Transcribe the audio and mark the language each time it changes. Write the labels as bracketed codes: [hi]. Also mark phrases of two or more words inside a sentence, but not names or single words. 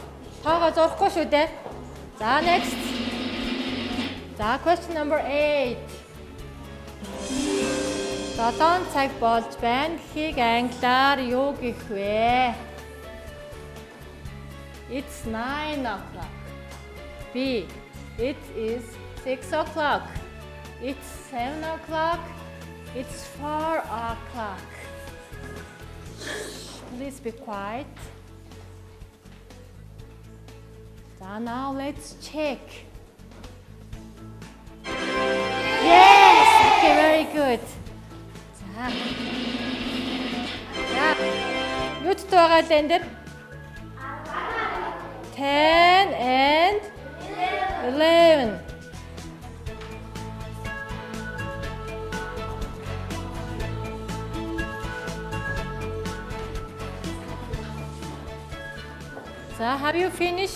[mn] Тоогоо зурхгүй шүү дээ. [en] Next. Question number 8. [mn] 7 цаг болж байна гэхийг англиар юу гэх вэ? [en] It's 9 o'clock. B. It is 6 o'clock. It's 7 o'clock. It's 4 o'clock. Please be quiet. Now let's check. Yes! Okay, very good. [mn] Юуд байгаа л энэ дээр? [en] 10 and 11. Have you finished?